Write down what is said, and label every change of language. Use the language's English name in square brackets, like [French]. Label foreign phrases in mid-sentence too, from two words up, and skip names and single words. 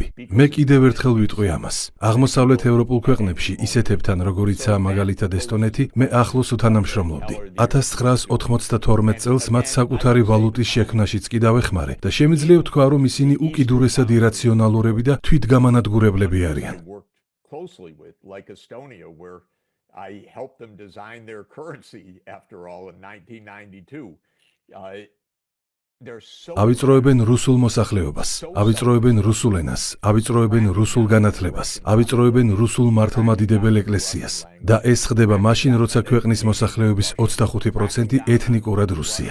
[Georgian] მე კიდევ ერთხელ ვიტყვი ამას. აღმოსავლეთ ევროპულ ქვეყნებში ისეთებთან, როგორიცაა მაგალითად ესტონეთი, მე ახლოს უთანამშრომლობდი. 1992 წელს მათ საკუთარი ვალუტის შექმნაშიც კი დავეხმარე და შემიძლია ვთქვა, რომ ისინი უკიდურესად ირაციონალურები და თვითგამანადგურებლები არიან. [English] I helped them design their currency after all in 1992. [Georgian] ავიწროებენ რუსულ მოსახლეობას, ავიწროებენ რუსულ ენას, ავიწროებენ რუსულ განათლებას, ავიწროებენ რუსულ მართლმადიდებელ ეკლესიას. და ეს ხდება მაშინ, როცა ქვეყნის მოსახლეობის 25% ეთნიკურად რუსია.